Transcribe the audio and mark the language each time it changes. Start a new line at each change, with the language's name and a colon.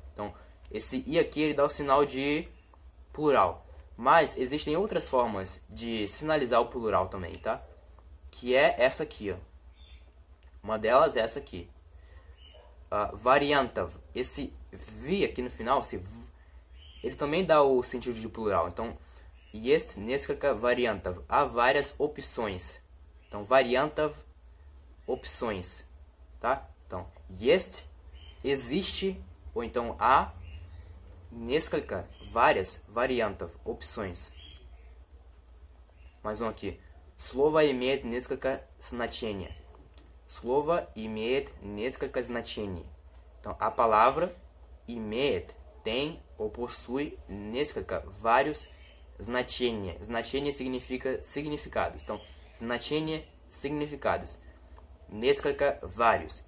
Portuguese: Então, esse i aqui, ele dá o sinal de plural. Mas existem outras formas de sinalizar o plural também, tá? Que é essa aqui, ó. Uma delas é essa aqui. Variantov. Esse vi aqui no final, ele também dá o sentido de plural. Então,
Russian: есть несколько вариантов.
Portuguese: Há várias opções. Então, variantov, opções. Tá? Então, есть, existe, ou então há, несколько, várias, вариантов, opções. Mais um aqui.
Russian: Слово имеет несколько значений. Слово имеет несколько значений.
Portuguese: Então, a palavra imеет tem ou possui несколько vários значения. Значение significa significados. Então, значение, significados. Несколько vários.